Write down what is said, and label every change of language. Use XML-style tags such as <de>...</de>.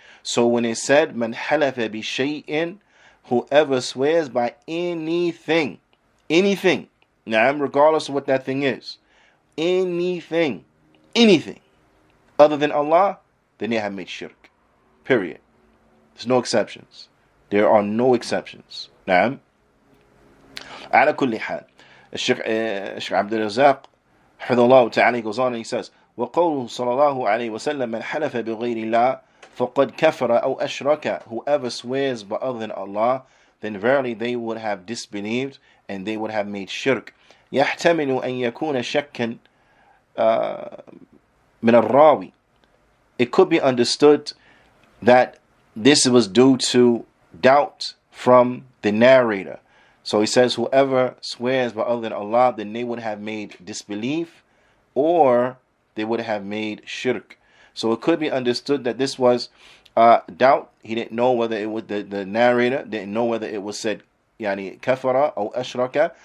<en>So when it said, man halafa bi shay'in, whoever swears by anything, regardless of what that thing is, anything other than Allah, then they have made shirk. Period. There's no exceptions. There are no exceptions.</en> <ar>على كل حال, الشيخ عبد الرزاق حفظه الله تعالى</ar> <en>goes on and he says,</en> <ar>وقوله صلى الله عليه وسلم من حلف بغير الله فقد كفر أو أشرك.</ar> <en>Whoever swears by other than Allah, then verily they would have disbelieved and they would have made shirk.</en> <ar>يحتمل أن يكون شكا من الراوي.</ar> <en>It could be understood that this was due to doubt from the narrator. So he says, whoever swears by other than Allah, then they would have made disbelief or they would have made shirk. So it could be understood that this was doubt. He didn't know whether it was the narrator didn't know whether it was said kafara or ashraka.</en>